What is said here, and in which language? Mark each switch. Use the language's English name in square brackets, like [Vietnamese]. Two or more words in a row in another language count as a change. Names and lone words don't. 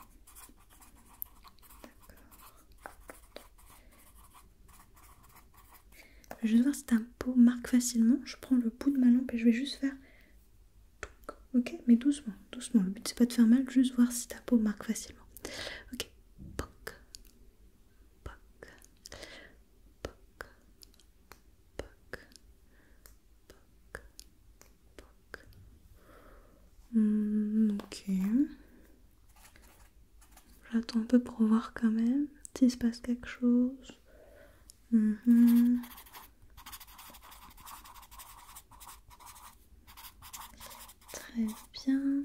[French] Je vais juste voir si ta peau marque facilement. Je prends le bout de ma lampe et je vais juste faire... Ok, mais doucement, doucement. Le but c'est pas de faire mal, juste voir si ta peau marque facilement. Ok, poc, poc, poc, poc, poc, poc. Ok. J'attends un peu pour voir quand même s'il se passe quelque chose. Très bien.